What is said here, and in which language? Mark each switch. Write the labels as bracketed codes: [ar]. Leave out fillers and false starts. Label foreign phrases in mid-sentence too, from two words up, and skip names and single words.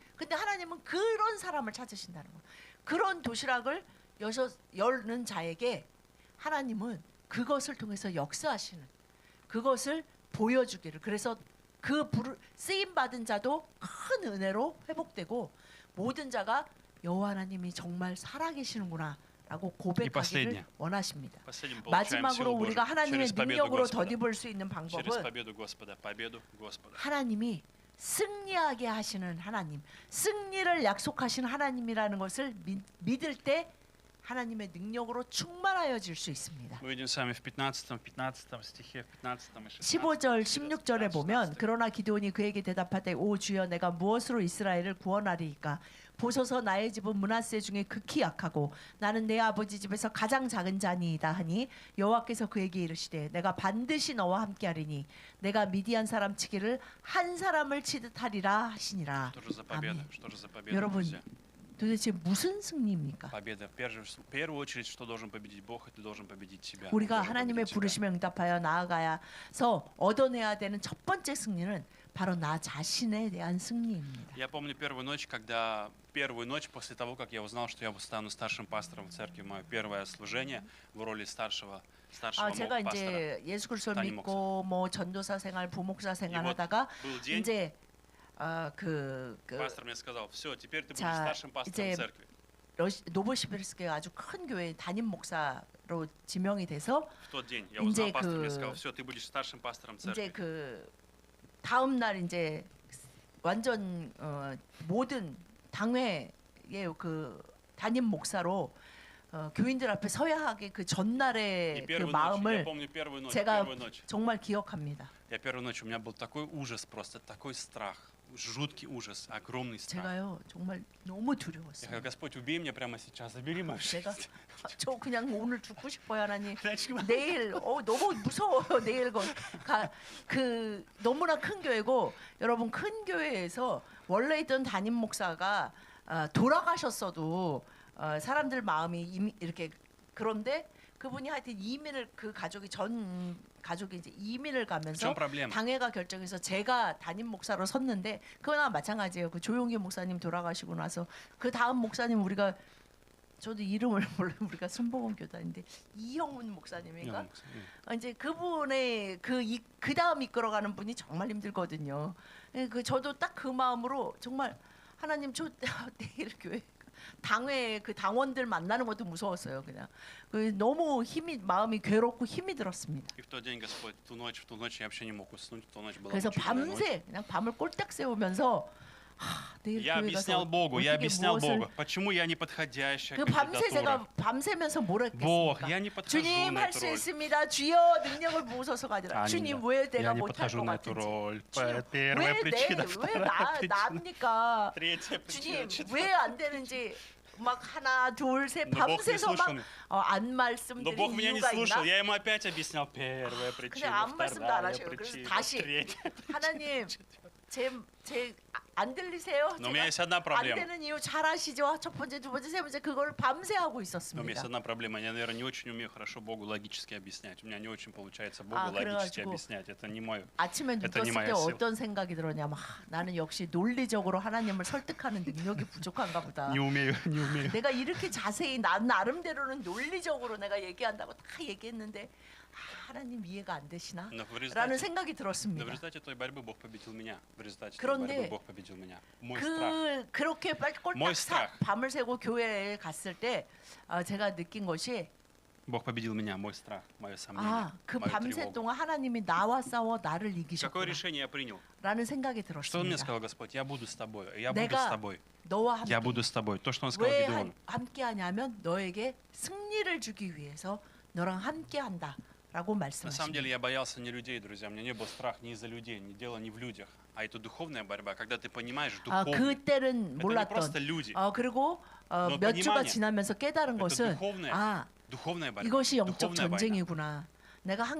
[ko] 근데 하나님은 그런 사람을 찾으신다는 거예요. 그런 도시락을 여는 자에게 하나님은 그것을 통해서 역사하시는 그것을 보여주기를. 그래서 그 쓰임 받은 자도 큰 은혜로 회복되고 모든 자가 여호와 하나님이 정말 살아계시는구나라고 고백하기를 [ru] последнее. [ko] 원하십니다. [ru] Последним получаем [ko] 마지막으로 [ru] силу [ko] 우리가 [ru] Божию [ko] 하나님의 [ru] через победу [ko] 능력으로 [ru] Господа. [ko] 덧입을 수 있는 [ru] Через [ko] 방법은 [ru] победу Господа. Победу Господа. [ko] 하나님이 승리하게 하시는 하나님, 승리를 약속하신 하나님이라는 것을 믿을 때 하나님의 능력으로 충만하여질 수 있습니다. [ru] Мы видим с вами в 15 стихе, в 15 и 16. [ko] 15절, 16절에 보면 그러나 기드온이 그에게 대답하되 오 주여 내가 무엇으로 이스라엘을 구원하리이까 보소서 나의 집은 므낫세 중에 극히 약하고 나는 내 아버지 집에서 가장 작은 자니이다 하니 여호와께서 그에게 이르시되 내가 반드시 너와 함께하리니 내가 미디안 사람 치기를 한 사람을 치듯 하리라 하시니라. [ru] Что же за победа? [ko] 아멘. [ru] Что же за победа, [ko] 여러분 [ru] друзья? [ko] 도대체 무슨 승리입니까? [ru] Победа. В первую очередь, что должен победить Бог, и ты должен победить себя. [ko] 우리가 [ru] Он должен [ko] 하나님의 [ru] победить тебя. [ko] 부르심에 응답하여 나아가야서 얻어내야 되는 첫 번째 승리는 바로 나 자신에 대한 승리입니다. [ru] Я помню первую ночь после того, как я узнал, что я стану старшим пастором в церкви, мое первое служение в роли старшего [ko] 제가 [ru] пастора. [ko] 이제 예수 그리스도를 단임 믿고 뭐 전도사 생활, 부목사 생활 [ru] вот [ko] 하다가 [ru] Был день, [ko] 이제 [ru] пастор мне сказал, все, теперь ты будешь [ko] 자, [ru] старшим пастором [ko] 이제 [ru] церкви. [ko] 노보시베르스크의 아주 큰 교회 담임 목사로 지명이 돼서 [ru] В тот день я [ko] 이제 [ru] узнал, пастор мне [ko] 그- [ru] сказал, все, ты будешь старшим пастором [ko] 이제 [ru] церкви. [ko] 그 다음 날 이제 완전 모든 당회의 그 담임 목사로 교인들 앞에 서야 하게 그 [ru] И [ko] 전날의 그 [ru] первую ночь, я [ko] 마음을 [ru] помню первую ночь, [ko] 제가 [ru] первую ночь. [ko] 정말 기억합니다. [ru] Я первую ночь, у меня был такой ужас просто, такой страх, жуткий ужас, огромный страх. [ko] 제가요 정말 너무 [ru] Я [ko] 두려웠어요. [ru] говорю, Господь, убей меня прямо сейчас, забери мою [ko] 제가 [ru] жизнь. [ko] 저 그냥 오늘 죽고 싶어요 하나님. [ru] Дальше [ko] 내일 너무 무서워요. 내일 그 너무나 큰 교회고 여러분 큰 교회에서 원래 있던 담임 목사가 돌아가셨어도 사람들 마음이 이렇게 그런데 그분이 하여튼 이민을 그 가족이 전 가족이 이제 이민을 [ru] В [ko] 가면서 [ru] чем проблема? [ko] 당회가 결정해서 제가 담임 목사로 섰는데 그거나 마찬가지예요. 그 조용기 목사님 돌아가시고 나서 그 다음 목사님 우리가 저도 이름을 몰라요. 우리가 순복음 교단인데 이형훈 목사님인가? 이제 그분의 그 다음 이끌어가는 분이 정말 힘들거든요. 그 저도 딱 그 마음으로 정말 하나님 저 내일 교회 당회 그 당원들 만나는 것도 무서웠어요. 그냥 너무 마음이 괴롭고 힘이 들었습니다. [ru] И в тот день, Господь, в ту ночь я вообще не мог уснуть, в ту ночь была [ko] 그래서 [ru] мучительная ночь. [ko] 밤새 그냥 밤을 꼴딱 새우면서 내일 [ru] Я [ko] 교회 [ru] объяснял [ko] 가서 [ru] Богу, я [ko] 어떻게 [ru] объяснял [ko] 무엇을 [ru] Богу, почему я не подходящая [ko] 그 밤새 [ru] кандидатура. [ko] 제가 밤새면서 뭘 [ru] Бог, [ko] 했겠습니까? [ru] я не подхожу [ko] 주님 [ru] на [ko] 할 [ru] эту [ko] 수 [ru] роль. [ko] 있습니다. 주여 능력을 부으소서가 아니라 아닙니다. 주님 왜 내가 [ru] Я не [ko] 못할 [ru] подхожу [ko] 것 [ru] на эту [ko] 같은지 [ru] роль. [ko] 주님 [ru] Первая причина, вторая причина, [ko] 왜나입니까? [ru] третья причина, [ko] 주님 [ru] четвертая. [ko] 왜 안 되는지 막 하나 둘 셋 [ru] Но Бог не [ko] 밤새서 [ru] слушал [ko] 막 [ru] меня. [ko] 안 [ru] Но [ko] 말씀드린 [ru] Бог меня не [ko] 이유가 [ru] слушал. [ko] 있나? [ru] Я ему опять объяснял первая причина, [ko] 아무 말씀도 안 [ru] вторая [ko] 하셔요. 그래서 [ru] причина, [ko] 다시 [ru] третья. [ko] 하나님 제 안 들리세요? [ru] Но у меня есть одна [ko] 안 [ru] проблема. [ko] 되는 이유 잘 아시죠? 첫 번째, 두 번째, 세 번째 그걸 밤새 하고 [ru] Но у меня есть [ko] 있었습니다. [ru] одна проблема. Я, наверное, не очень умею хорошо Богу логически объяснять. У меня не очень получается Богу А, логически [ko] 그래가지고 [ru] объяснять. Это не мое. [ko] 아침에 눈 [ru] Это не [ko] 떴을 [ru] моя [ko] 때 [ru] сила. [ko] 어떤 생각이 들었냐면 나는 역시 논리적으로 하나님을 설득하는 능력이 부족한가 보다. [ru] Не умею, не умею. [ko] 내가 이렇게 자세히 나 나름대로는 논리적으로 내가 얘기한다고 다 얘기했는데 하나님 이해가 안 되시나? [ru] Но в [ko] 라는 [ru] результате, [ko] 생각이 [ru] но в [ko] 들었습니다. [ru] результате той борьбы Бог победил меня. В результате той [ko] 그런데 [ru] борьбы Бог победил меня. Мой страх. [ko] 그렇게 [ru] Мой [ko] 꼴딱 [ru] страх. [ko] 밤을 새고 교회에 갔을 때 제가 느낀 것이 [ru] Бог победил меня, мой страх, мое сомнение, [ko] 그 [ru] мою [ko] 밤새 [ru] тревогу. [ko] 동안 하나님이 나와 싸워 나를 [ru] Какое [ko] 이기셨구나 [ru] решение я принял? [ko] 라는 생각이 [ru] Что он мне [ko] 들었습니다. [ru] сказал Господь? Я буду с тобой, я буду с [ko] 내가 [ru] тобой, [ko] 너와 [ru] я [ko] 함께 [ru] буду с тобой. То, что он сказал [ko] 왜 [ru] Гедеону. [ko] 함께 하냐면 너에게 승리를 주기 위해서 너랑 함께 한다라고 [ru] На самом деле [ko] 말씀하십니다. [ru] я боялся не людей, друзья. У меня не был страх ни из-за людей, ни дело не в людях. А это духовная борьба, когда ты понимаешь духовно. [ko] 그때는 [ru] Это не [ko] 몰랐던 [ru] просто люди. [ko] 그리고 너 몇 주가 [ru] понимание. [ko] 지나면서 깨달은 [ru] Это [ko] 것은 [ru] духовная, духовная борьба. [ko] 이것이 영적 [ru] духовная война. [ko] 전쟁이구나. 내가 한